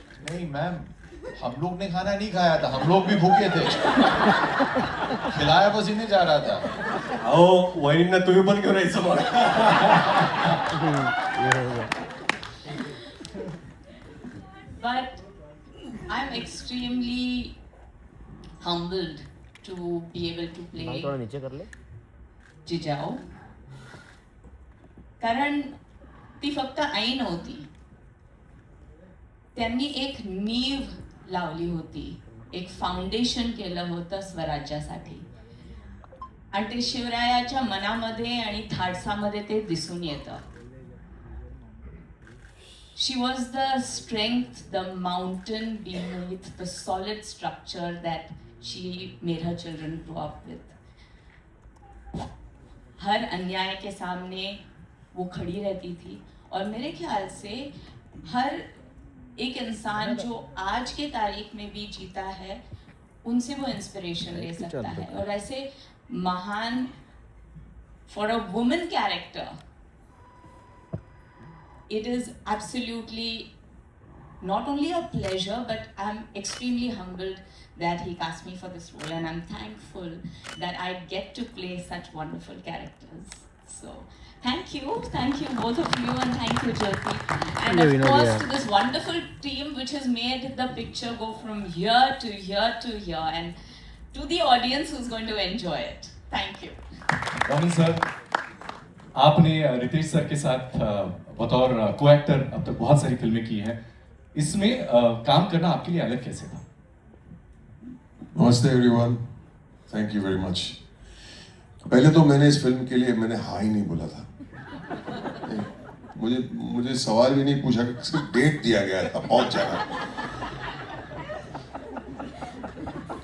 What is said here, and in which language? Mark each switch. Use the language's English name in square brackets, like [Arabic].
[Hindi] नहीं मैम, हम लोग ने खाना नहीं खाया था, हम लोग भी भूखे थे. खिलाया बस इन्हें जा रहा था. [Marathi] अहो वहिनींना तुम्ही पण घेऊन यायचं मग. [English] But I'm extremely humbled to be able to play [Hindi] नीचे कर ले. [Marathi] जिजाऊ, कारण ती फक्त आई नव्हती, त्यांनी एक नीव लावली होती, एक फाउंडेशन केलं होतं स्वराज्यासाठी. आणि ते शिवरायाच्या मनामध्ये आणि धाडसामध्ये ते दिसून येतं. [English] She was the strength, the mountain beneath, the solid structure that she made her children grow up with. [Hindi] हर अन्याय के सामने वो खड़ी रहती थी. और मेरे ख्याल से हर एक इंसान जो आज के तारीख में भी जीता है, उनसे वो इंस्पिरेशन ले सकता है. और ऐसे महान, [English] For a woman character, it is absolutely not only a pleasure, but I'm extremely humbled that he cast me for this role, and I'm thankful that I get to play such wonderful characters. So thank you both of you, and thank you Jyoti, and of course to this wonderful team which has made the picture go from here to here to here, and to the audience who's going to enjoy it. Thank you. [Hindi] Raman sir, आपने Ritesh sir के साथ बतौर को actor अब तक बहुत सारी फिल्में की हैं. इसमें काम करना आपके लिए अलग कैसे था? [English] नमस्ते everyone, thank you very much. [Hindi] पहले तो मैंने इस फिल्म के लिए मैंने हाँ ही नहीं बोला था. मुझे सवाल भी नहीं पूछा कि सिर्फ डेट दिया गया था, पहुंच जाना.